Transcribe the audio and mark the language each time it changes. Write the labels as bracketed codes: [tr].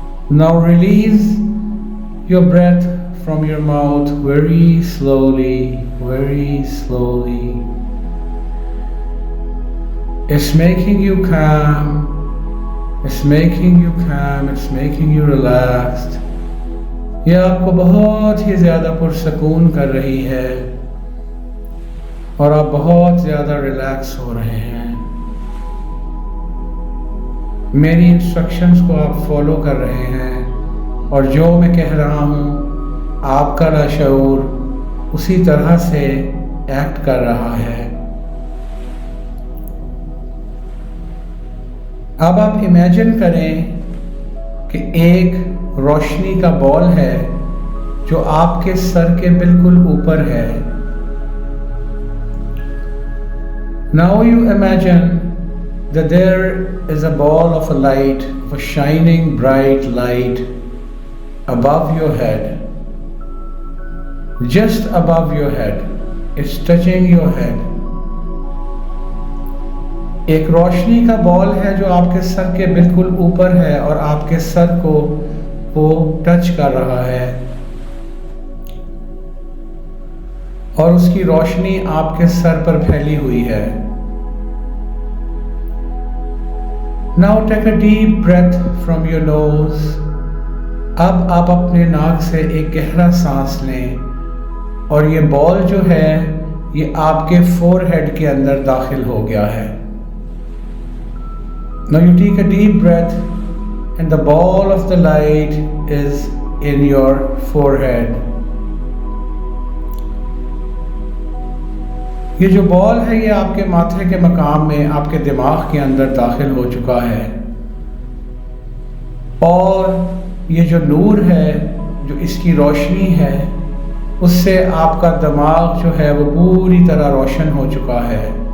[en] Now release your breath from your mouth very slowly, very slowly. It's making you calm. It's making you calm, it's making you relaxed. [hi] यह आपको बहुत ही ज़्यादा पुरसकून कर रही है और आप बहुत ज़्यादा रिलैक्स हो रहे हैं। मेरी इंस्ट्रक्शंस को आप फॉलो कर रहे हैं और जो मैं कह रहा हूँ आपका लाशऊर उसी तरह से एक्ट कर रहा है। अब आप इमेजिन करें कि एक रोशनी का बॉल है जो आपके सर के बिल्कुल ऊपर है। [en] Now you imagine that there is a ball of a light, of a shining bright light above your head, just above your head. It's touching your head. [hi] एक रोशनी का बॉल है जो आपके सर के बिल्कुल ऊपर है और आपके सर को वो टच कर रहा है और उसकी रोशनी आपके सर पर फैली हुई है। [en] Now take a deep breath from your nose. [hi] अब आप अपने नाक से एक गहरा सांस लें और ये बॉल जो है ये आपके फोरहेड के अंदर दाखिल हो गया है। [en] Now you take a deep breath and the ball of the light is in your forehead. [hi] ये जो बॉल है ये आपके माथे के मकाम में आपके दिमाग के अंदर दाखिल हो चुका है और ये जो नूर है, जो इसकी रोशनी है, उससे आपका दिमाग जो है वो पूरी तरह रोशन हो चुका है।